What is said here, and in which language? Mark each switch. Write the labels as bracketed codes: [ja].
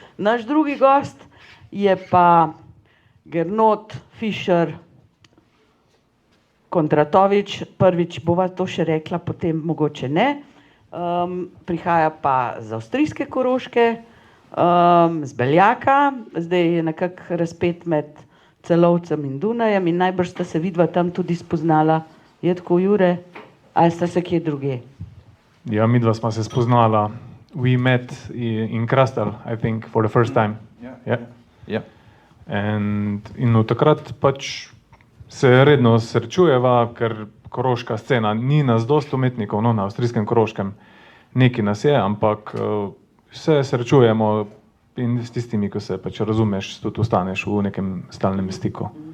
[sl] Naš drugi gost je pa Gernot Fischer Kondratovič, prvič bova to še rekla, potem mogoče ne. Prihaja pa z avstrijske Koroške, z Beljaka, zdaj je nekako razpet med Celovcem in Dunajem in najbrž sta se vidva tam tudi spoznala, je tako, Jure? Ali sta se kje druge? Ja, midva sva se spoznala. [en] We met in Krastel, I think, for the first time. Yeah. [sl] In od takrat pač se redno srečujeva, ker koroška scena, ni nas dosti umetnikov, na avstrijskem Koroškem nekaj nas je, ampak se srečujemo in s tistimi, ko se pač razumeš, tudi ostaneš v nekem stalnem stiku.